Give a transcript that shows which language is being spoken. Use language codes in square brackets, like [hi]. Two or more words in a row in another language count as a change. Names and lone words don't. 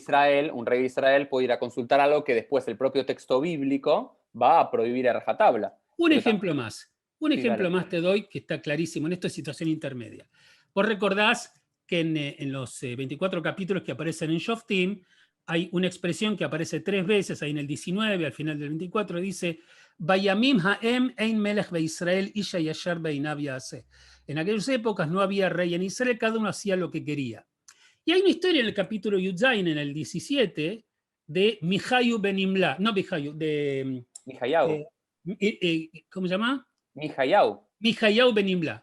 [es] un rey de Israel puede ir a consultar algo que después el propio texto bíblico va a prohibir a rajatabla. un Pero ejemplo más. Un sí, ejemplo dale. más te doy que está clarísimo. En esto es situación intermedia. Vos recordás que en los 24 capítulos que aparecen en Shoftim hay una expresión que aparece 3 veces, ahí en el 19, al final del 24, dice [he] בימים ההם אין מלך בישראל איש הישר בעיניו יעשה. [es] En aquellas épocas no había rey en Israel, cada uno hacía lo que quería. Y hay una historia en el capítulo Yudzain, en el 17, de Mijayu ben Imla, no Mijayu, de Mijayau. eh, ¿cómo se llama? Mijayau. Mijayau ben Imla.